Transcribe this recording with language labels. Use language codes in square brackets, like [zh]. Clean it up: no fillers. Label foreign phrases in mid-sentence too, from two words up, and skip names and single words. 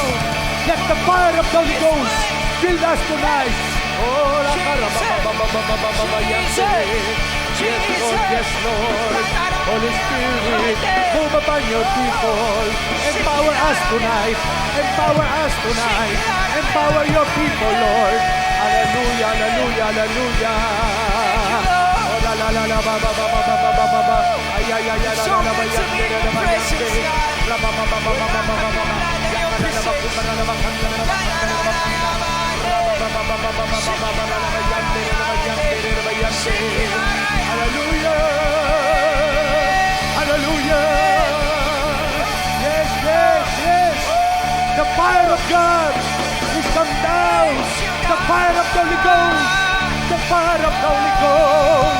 [en] Let the fire of the Holy Ghost fill us tonight. Oh, yes, Lord, yes, Lord. Holy Spirit, move upon your people. Empower us tonight. Empower us tonight. Empower your people, Lord. Hallelujah, hallelujah, hallelujah. Oh, la la la la ba ba ba ba ba ba ba ba ba. Ay ay ay la la la ba ya la la ba ya. La ba ba ba ba ba ba ba ba ba. Ya la la ba ku ba la ba kan la ba kan la ba kan la. Ba ba ba ba ba ba ba ba ba la ba ya la ba ya. Hallelujah. Hallelujah. Yes, yes, yes. The fire of God is come down. The fire of the Holy Ghost. The fire of the Holy Ghost.